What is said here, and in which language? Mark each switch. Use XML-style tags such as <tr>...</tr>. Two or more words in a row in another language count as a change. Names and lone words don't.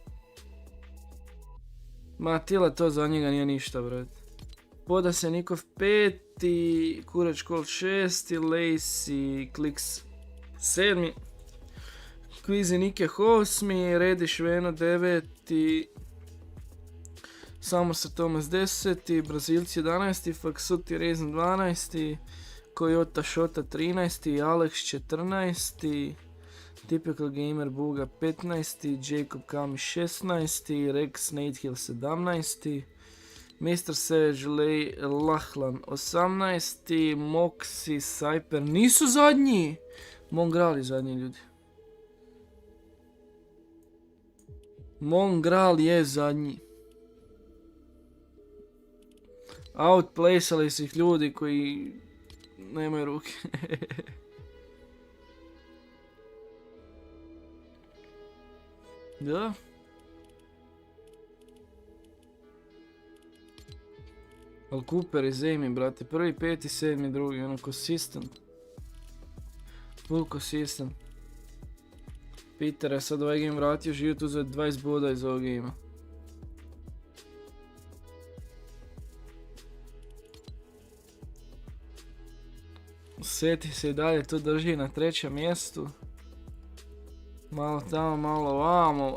<hr>Matila to za njega nije ništa, brat. Poda se Nikov 5, Kureć Colt 6, Lacey Kliks 7, Kvizi Nike 8, Redi Šveno 9, Samo se Tomas 10, Brazilci 11, Faksuti Rezn 12, Kojota Šota 13, Alex 14, Typical Gamer Buga 15, Jacob Kami 16, Rex Natehill 17, Mr. Savage Lahlan 18, Moxie Cyper nisu zadnji! Mongrali zadnji ljudi. Mongral je zadnji. Outplaceali su ih ljudi koji nemaju ruke. Da. Ali Cooper i Zemi, brate. Prvi, peti, sedmi, drugi. Ono,</hr> <en>consistent. Full consistent.</en> <hr>Peter je sad ovaj game vratio, život uzeo 20 boda iz ovog gamea. Seti se i dalje tu drži na 3. mjestu. Malo tamo, malo ovamo.</hr>